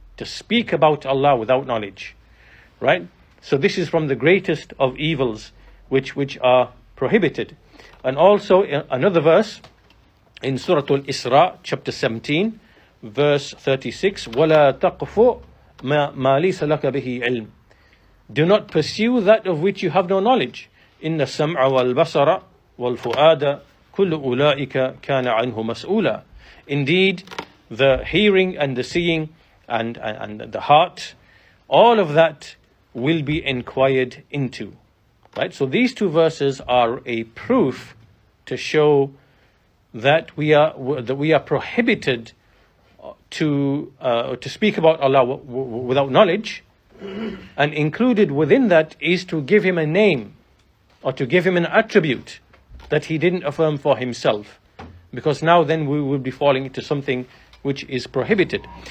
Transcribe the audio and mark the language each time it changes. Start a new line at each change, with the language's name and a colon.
English: To speak about Allah without knowledge. Right? So this is from the greatest of evils which are prohibited. And also another verse in Surah Al-Isra, chapter 17, verse 36,
Arabic: وَلَا تَقْفُ مَا لَيْسَ لَكَ بِهِ عِلْمٍ.
English: Do not pursue that of which you have no knowledge.
Arabic: إن السمع والبصر والفؤاد كل أولئك كان عنه مسؤولا.
English: Indeed, the hearing and the seeing and the heart, all of that will be inquired into. Right? So these two verses are a proof to show that we are prohibited to speak about Allah without knowledge, and included within that is to give him a name or to give him an attribute that he didn't affirm for himself, because now then we will be falling into something which is prohibited.